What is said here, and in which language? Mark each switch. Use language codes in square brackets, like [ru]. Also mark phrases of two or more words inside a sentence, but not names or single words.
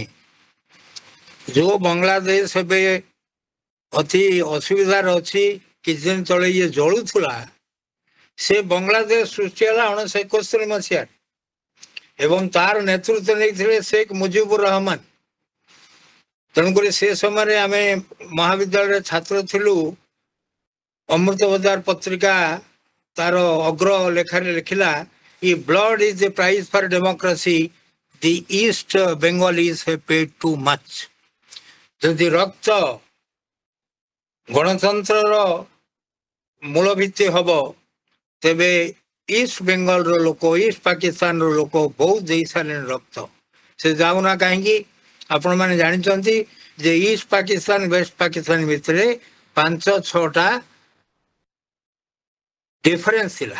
[or] ଯେଉଁ ବାଂଲାଦେଶ ଏବେ ଅତି ଅସୁବିଧାରେ ଅଛି, କିଛି ଦିନ ତଳେ ଇଏ ଜଳୁଥିଲା, ସେ ବାଂଲାଦେଶ ସୃଷ୍ଟି ହେଲା 1971 ମସିହାରେ ଏବଂ ତାର ନେତୃତ୍ୱ ନେଇଥିଲେ ଶେଖ୍ ମୁଜିବୁର ରହମାନ। ତେଣୁକରି ସେ ସମୟରେ ଆମେ ମହାବିଦ୍ୟାଳୟରେ ଛାତ୍ର ଥିଲୁ। ଅମୃତ ବଜାର ପତ୍ରିକା ତାର ଅଗ୍ର ଲେଖାରେ ଲେଖିଲା, [en] if blood is the price for democracy, the East Bengalis have paid too much। [or] ଯଦି ରକ୍ତ ଗଣତନ୍ତ୍ରର ମୂଳ ଭିତ୍ତି ହବ, ତେବେ ଇଷ୍ଟ ବେଙ୍ଗଲର ଲୋକ, ଇଷ୍ଟ ପାକିସ୍ତାନର ଲୋକ ବହୁତ ଦେଇ ସାରିଲେଣି ରକ୍ତ। ସେ ଯାଉନା କାହିଁକି? ଆପଣମାନେ ଜାଣିଛନ୍ତି ଯେ ଇଷ୍ଟ ପାକିସ୍ତାନ ୱେଷ୍ଟ ପାକିସ୍ତାନ ଭିତରେ 5-6ଟା ଡିଫରେନ୍ସ ଥିଲା।